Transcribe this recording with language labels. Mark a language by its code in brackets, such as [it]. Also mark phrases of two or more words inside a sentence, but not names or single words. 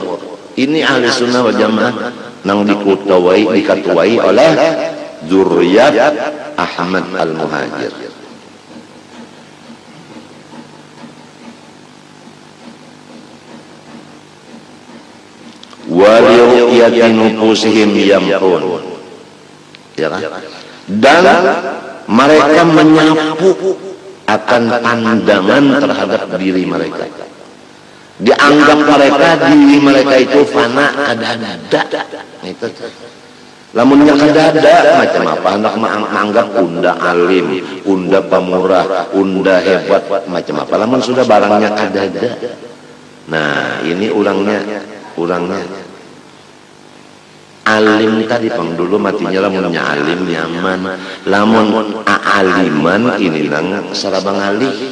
[bjn] Ini [ar] أهل السنة والجماعة [bjn] nang dikatuai oleh zuriyat Ahmad Al-Muhajir. [ar] ولرؤية نفوسهم يمحون. [id] Ya kan? Dan mereka menyapu akan pandangan terhadap diri mereka. [bjn] Dianggap mereka diri mereka itu fana kadada. Itu. Lamunnya kadada macam apa? Hendak menganggap unda alim, unda pemurah, unda hebat macam apa? Lamun sudah barangnya kadada. Nah, ini urangnya alim tadi pang dulu matinya lamunnya alim nyaman, lamun aliman ini nang sarabang alih.